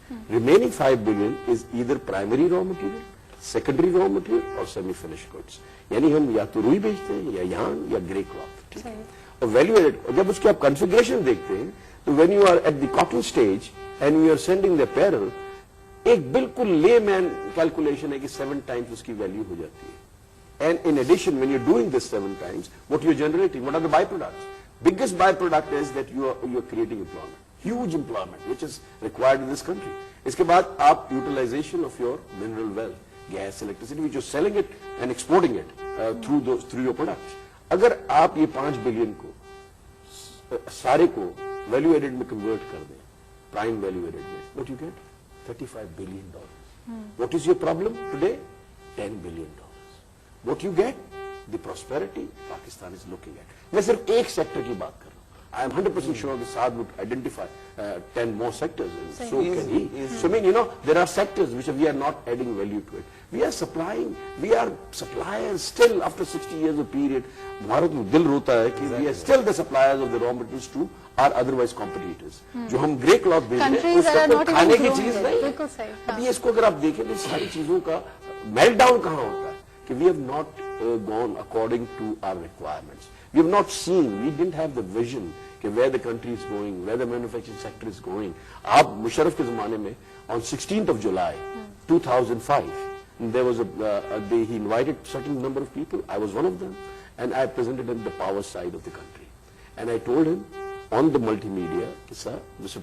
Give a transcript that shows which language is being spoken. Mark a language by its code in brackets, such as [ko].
[en] Remaining $5 billion is either primary raw material, secondary raw material or semi-finished goods. [ur] یعنی ہم یا تو روئی بیچتے ہیں یا یارن یا گرے کلاتھ, ٹھیک ہے. اور ویلیو ایڈڈ جب اس کی آپ کنفیگریشن دیکھتے ہیں تو [en] when you are at the cotton stage and you are sending the apparel, [ur] ایک بالکل لے مین کیلکولیشن ہے کہ 7 times اس کی ویلیو ہو جاتی ہے. [en] And in addition, when you're doing this 7 times, what you're generating, what are the byproducts? Biggest byproduct is that you are creating employment. Huge employment which is required in this country. [ur] اس کے بعد آپ [en] utilization of your mineral wealth, gas, electricity, which you're selling it and exporting it through your products. [ur] اگر آپ یہ $5 billion کو سارے کو value added میں کنورٹ کر دیں, پرائم ویلیو ایڈڈ میں, [en] what you get? $35 billion. What is your problem today? $10 billion. What you get? The prosperity Pakistan is looking at. [ur] میں صرف ایک سیکٹر کی بات کر رہا ہوں. [en] I am 100% sure that Saad would identify 10 more sectors, and so can he. So I mean, there are sectors which we are not adding value to it. We are suppliers still after 60 years of period. [ur] Bharat میں دل روتا ہے کہ [en] we are still the suppliers of the raw materials to our otherwise competitors. [ur] جو ہم گرے cloth بھیج رہے ہیں اس کا کھانے کی چیز نہیں. اب یہ اس کو اگر آپ دیکھیں تو ساری چیزوں کا میلٹ ڈاؤن کہاں ہوتا ہے کہ [en] we have not gone according to our requirements. We have not seen, we didn't have the vision کہ where the country is going, where the manufacturing sector is going. [ur] آپ مشرف کے زمانے میں [en] on 16th of July 2005 there was he invited certain number of people. I was one of them, and I presented him the power side of the country, and I told him on the multimedia, sir, Mr.